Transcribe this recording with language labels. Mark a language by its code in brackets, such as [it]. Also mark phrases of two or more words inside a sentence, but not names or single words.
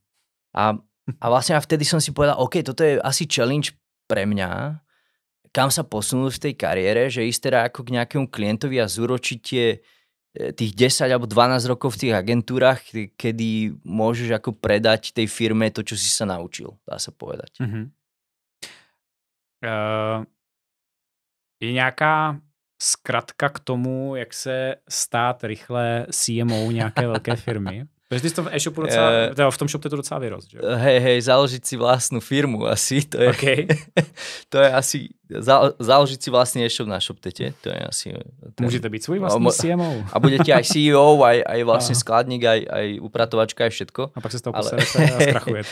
[sk] A vlastne vtedy som si povedal, OK, toto je asi challenge pre mňa, kam sa posunúť v tej kariére, že ísť teda ako k nejakému klientovi a zúročiť tých 10 alebo 12 rokov v tých agentúrach, kedy môžeš ako predať tej firme to, čo si sa naučil, dá sa povedať. [cs] Je nějaká zkratka k tomu, jak se stát rychle CMO nějaké velké firmy? Protože ty jsi to v e-shopu docela, v tom ShopTetu docela vyrost, že? [sk] Hej, založiť si vlastnú firmu asi, to je, okay. To je asi, založiť si vlastný e-shop na ShopTete, to je asi... Môžete byť svoj vlastný CMO. A budete aj CEO, aj vlastne skladník, aj upratovačka, aj všetko. A pak sa z toho poserete a skrachujete.